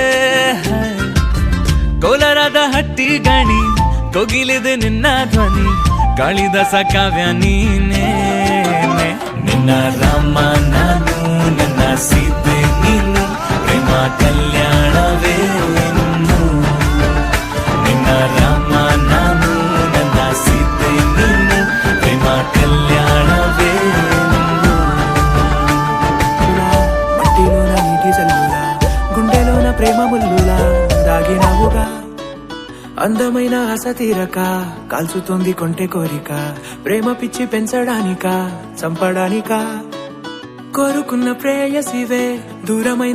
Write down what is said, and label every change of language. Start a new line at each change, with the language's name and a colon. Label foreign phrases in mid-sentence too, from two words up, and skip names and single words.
Kannada: ಕೋಲಾರದ ಹಟ್ಟಿ ಗಣಿ ಕೋಗಿಲಿದೆ ನಿನ್ನ ಧ್ವನಿ ಕಾಳಿದಾಸ ಕಾವ್ಯ ನೀನೇ ನಿನ್ನ ರಾಮ ನಾನು ನನ್ನ ಸೀತೆ ನೀನು ಪ್ರೇಮ ಕಲ್ಯಾಣವೇ ಇನ್ನು ನಿನ್ನ ರಾಮ ನಾನು ನನ್ನ ಸೀತೆ ನೀನು ಪ್ರೇಮ ಕಲ್ಯಾಣವೇ
Telugu: మట్టిలోన నీటి జల్లులా గుండెలోన ప్రేమ ముల్లులా దాగినావుగా అందమైన ఆశ తీరక కాల్చుతోంది కొంటె కోరిక ప్రేమ పిచ్చి పెంచడానిక చంపడానిక కోరుకున్న ప్రేయసివే దూరమైన